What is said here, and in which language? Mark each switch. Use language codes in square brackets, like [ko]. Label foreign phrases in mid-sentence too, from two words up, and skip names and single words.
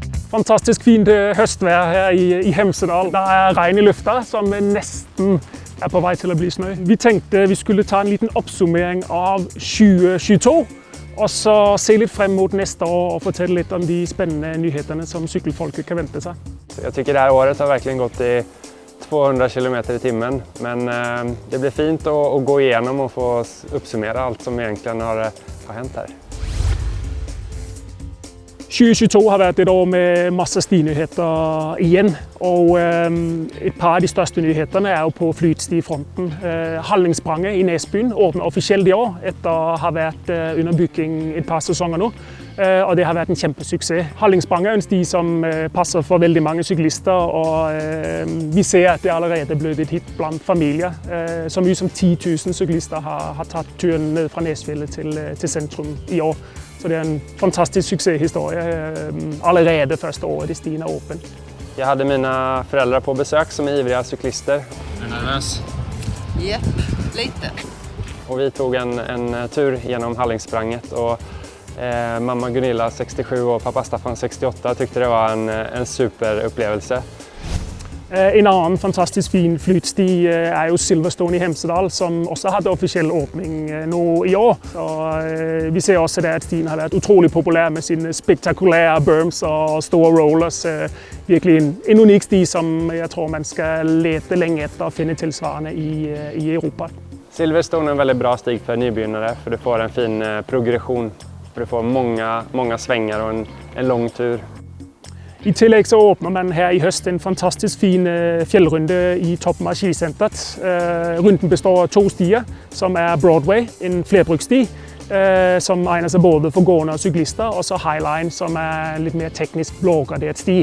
[no] Fantastisk fint høstvær her i Hemsedal. Der regn i lufta, som nesten på vei til å bli snø. Vi tenkte vi skulle ta en liten oppsummering av 2022, og så se litt frem mot neste år og fortelle litt om de spennende nyhetene som sykkelfolket kan vente seg. [sv] Jag tycker det här året har verkligen gått i 200 km i timmen, men det blir fint att gå igenom och få uppsummera allt som egentligen har hänt här. [no] 2022 har vært et år med masse stinyheter igjen, og et par av de største nyhetene er jo på flytstifronten. Hallingspranget i Nesbyen åpner offisielt i år, etter å ha vært under bygging et par sesonger nå. Og det har vært en kjempesuksess. Hallingspranget er en sti som passer for veldig mange syklister, og vi ser at det allerede er blitt et hit blant familier. Så mye som 10 000 syklister har tatt turen ned fra Nesfjellet til sentrum i år. Så det er en fantastisk suksesshistorie allerede første året i stien er åpen. [sv] Jag hade mina föräldrar på besök som är ivriga cyklister. Är du nervös? Japp, lite. Och vi tog en tur genom Hallingspranget och mamma Gunilla 67 och pappa Staffan 68 tyckte det var en superupplevelse. [no] En annen fantastisk fin flytsti er jo Silverstone i Hemsedal, som også hadde offisiell åpning nå i år. Så vi ser også at stien har vært utrolig populær med sine spektakulære berms og store rollers. Virkelig en unik sti som jeg tror man skal lete lenge etter å finne tilsvarende i Europa. [sv] Silverstone är en väldigt bra stig för nybegynnare, för du får en fin progression. Du får många svängar och en lång tur. [no] I tillegg så åpner man her i høst en fantastisk fin fjellrunde i toppen av skisenteret. Runden består av 2 stier, som er Broadway, en flerbrukssti, som egner seg både for gående og syklister, og så Highline, som er litt mer teknisk blågradert sti.